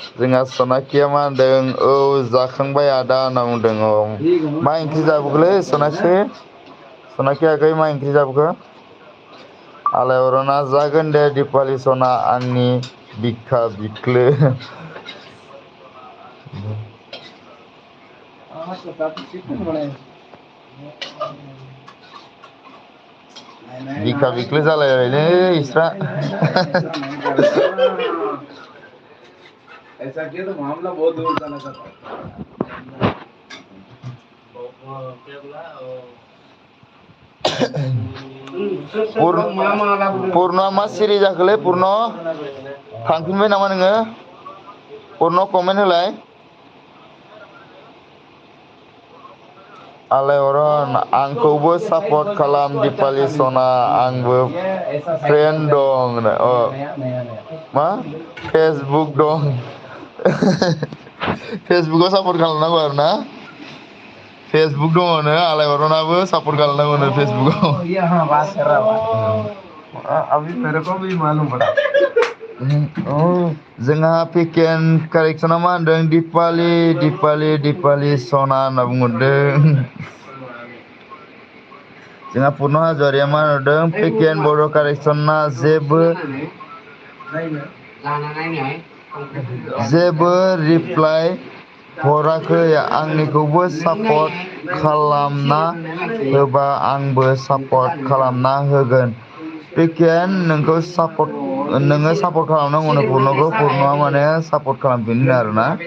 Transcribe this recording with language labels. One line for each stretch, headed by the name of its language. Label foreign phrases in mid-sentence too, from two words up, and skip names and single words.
Bodo: जोंहा सनाखिया मा होनदों औ जाखांबाय आदा होनना बुंदों औ मा ओंख्रि जाबोखोलै सनाखि आगै मा ओंख्रि जाबोखो आलायअरना जागोन दे दिपालि सना आंनि बिखा बिख्लो बिखा बिख्लो जालायबायलै
Hindi: इस्रा ऐसा किया तो मामला बहुत दूर चला जाता
Bodo: पुर्णआ मा सिरि जाखोलै पुर्ण थांफिनबाय नामा नोङो पुर्ण कमेन्ट होलाय आलायअरन आंखौबो सापर्ट खालाम दिपालि सना आंबो फ्रेन्ड दं अ मा फेसबुक दं फेसबुकाव सापर्ट खालामनांगौ आरो ना फेसबुक दङनो आलायअरनाबो सापर्ट खालामनांगौनो फेसबुकाव
Hindi: अभी मेरे को भी मालूम पड़ा
Bodo: जोंहा पिकेन कारेक्सना मा होनदों दिपालि सना होनना बुंहरदों जोंहा पुर्ण हाज'वारिया मा होनहरदों पिकेन बर' कारेक्सना जेबो रिप्लाइ हराखै आंनिखौबो सापर्ट खालामना होबा आंबो सापर्ट खालामना होगोन पिकेन नोङो सापर्ट खालामनांगौनो पुर्णखौ पुर्णआ माने सापर्ट खालामफिनो आरोना